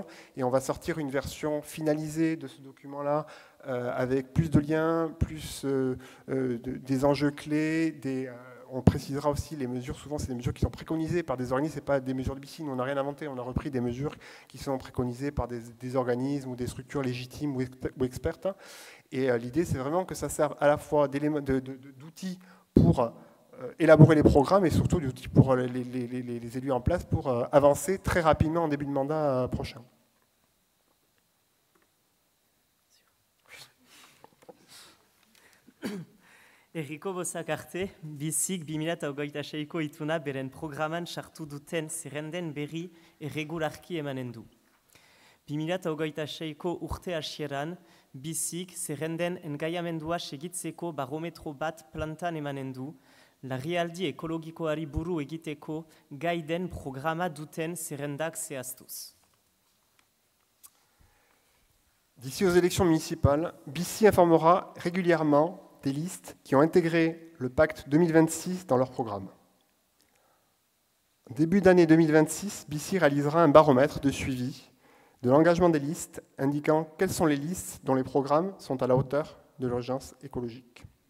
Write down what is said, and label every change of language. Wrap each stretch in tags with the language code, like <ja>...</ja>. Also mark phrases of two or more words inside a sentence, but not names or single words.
<fr>Et on va sortir une version finalisée de ce document-là avec plus de liens, plus des enjeux clés, on précisera aussi les mesures, souvent c'est des mesures qui sont préconisées par des organismes, ce n'est pas des mesures de BICI, on n'a rien inventé, on a repris des mesures qui sont préconisées par des organismes ou des structures légitimes ou expertes. Et l'idée c'est vraiment que ça serve à la fois d'outils pour élaborer les programmes et surtout d'outils pour les élus en place pour avancer très rapidement en début de mandat prochain.</fr> <eu>Erriko bozak arte, bizik 2026ko ituna beren programan sartu duten zerrenden berri erregularki emanen du. 2026ko urte hasieran, bizik zerrenden engaiamendua segitzeko barometro bat plantan emanen du, larrialdi ekologikoari buru egiteko gai den programa duten zerrendak zehaztuz.</eu> <fr>D'ici aux élections municipales, BICI informera régulièrement des listes qui ont intégré le pacte 2026 dans leur programme. Début d'année 2026, BICI réalisera un baromètre de suivi de l'engagement des listes, indiquant quelles sont les listes dont les programmes sont à la hauteur de l'urgence écologique.</fr>